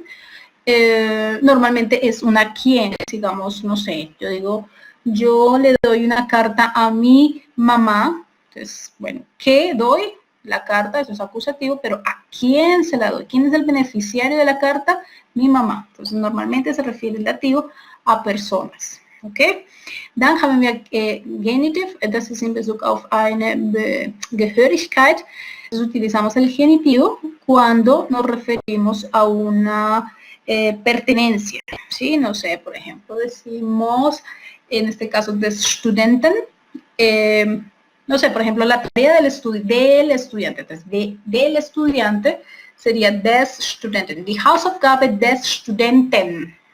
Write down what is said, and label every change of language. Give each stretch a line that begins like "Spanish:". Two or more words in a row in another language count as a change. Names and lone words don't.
Spanish: Normalmente es una quién, digamos, no sé, yo digo, yo le doy una carta a mi mamá. Entonces, bueno, ¿qué doy? La carta, eso es acusativo, pero ¿a quién se la doy? ¿Quién es el beneficiario de la carta? Mi mamá. Entonces normalmente se refiere el dativo a personas. Okay?
German: Dann haben wir Genitiv, das ist in Bezug auf eine Gehörigkeit.
Spanish: Entonces utilizamos el genitivo cuando nos referimos a una pertenencia, ¿sí? No sé, por ejemplo, decimos, en este caso,
German: des Studenten,
Spanish: no sé, por ejemplo, la tarea del estudiante, entonces, del estudiante sería
German: des Studenten, die Hausaufgabe des Studenten.